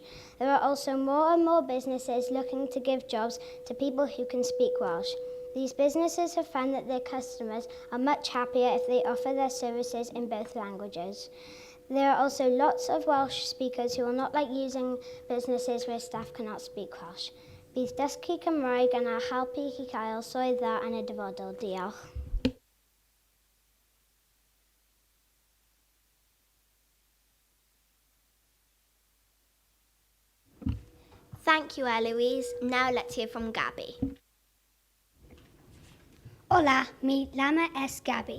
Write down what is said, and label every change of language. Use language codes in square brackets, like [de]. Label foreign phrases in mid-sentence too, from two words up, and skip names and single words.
[en] There are also more and more businesses looking to give jobs to people who can speak Welsh. These businesses have found that their customers are much happier if they offer their services in both languages. There are also lots of Welsh speakers who will not like using businesses where staff cannot speak Welsh. [cy] Bydd dysgu Cymraeg yn a helpu chi cael swydd dda yn y dyfodol. Diolch. [en] Thank you, Eloise. Now let's hear from Gabby. [es] Hola, me llama es Gabby.